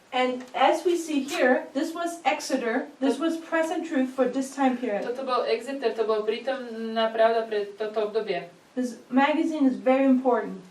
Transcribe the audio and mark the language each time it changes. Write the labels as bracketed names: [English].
[English] And as we see here, this was Exeter. This was present truth for this time period. [Slovak] Toto bol Exeter, to bol prítomná pravda pre toto obdobie. [English] This magazine is very important.